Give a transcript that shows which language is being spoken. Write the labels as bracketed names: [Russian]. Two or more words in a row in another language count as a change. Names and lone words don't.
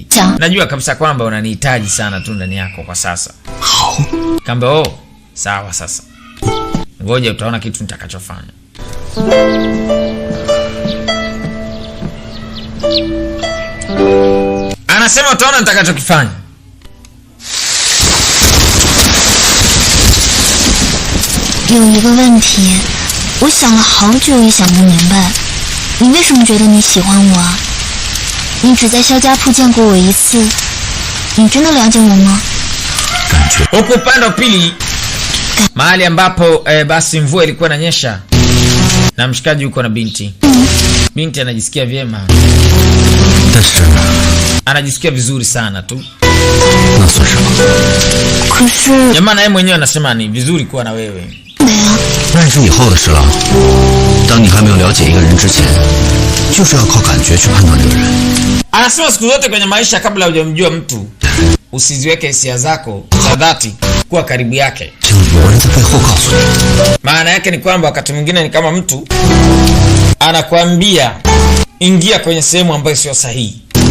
[Swahili] Najua kabisa kwamba unanihitaji sana tu ndani yako kwa sasa. Kamba sawa sasa. Ngoja utaona kitu nitakachofanya. Anasema utaona nitakachokifanya. [Chinese] 有一个问题，我想了好久也想不明白，你为什么觉得你喜欢我啊？你只在肖家铺见过我一次，你真的了解我吗？ [Swahili] Huku upande wa pili mahali ambapo basi mvua ilikuwa inanyesha na mshikaji yuko na binti. Binti anajisikia vyema. Anajisikia vizuri sana tu. Jamaa naye mwenyewe anasema ni vizuri kuwa na wewe. [Chinese] 那是以后的事了。当你还没有了解一个人之前，就是要靠感觉去判断这个人。 [Swahili] Anasema siku zote kwenye maisha kabla hujamjua mtu usiziweke hisia zako za dhati kuwa karibu yake. Maana yake ni kwamba wakati mwingine ni kama mtu anakuambia ingia kwenye sehemu ambayo sio sahihi.